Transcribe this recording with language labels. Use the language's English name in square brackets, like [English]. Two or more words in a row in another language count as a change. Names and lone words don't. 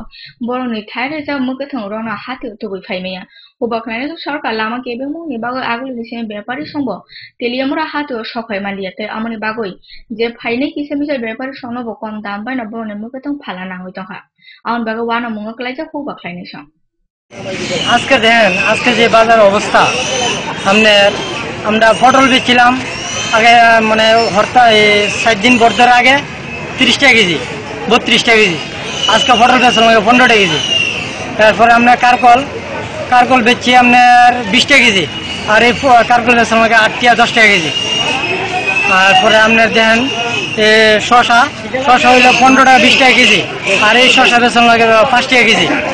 [Kok Borok] Borong ni thaire ja mukathong rona hati utugoi phaimeya. Huba klain sorkar lama kebe muni bagoi aguli disem bepari sombo. Telemora hati o shokhai malia te amoni bagoi. Je phaine kise misal bepari sono bo kom dam bai na borong ne mukathong phala na hoi tongha. Aun baga wana munga klaija huba klain song. [Bangla] আজকে দেখেন আজকে যে বাজার অবস্থা আমরা পটল বেচছিলাম আগে মানে হরতাল 7 দিন বর্ষার আগে 30 টাকা কেজি 32 টাকা কেজি আজকে পটল বেচলাম 15 টাকা কেজি তারপরে আমরা কারকল বেচছি আপনার 20 টাকা কেজি আর এই কারকল বেচলাম 8 টাকা 10 টাকা কেজি তারপরে আপনার দেখেন শসা হইলো 15 টাকা 20 টাকা কেজি আর এই শসা বেচলাম 5 টাকা কেজি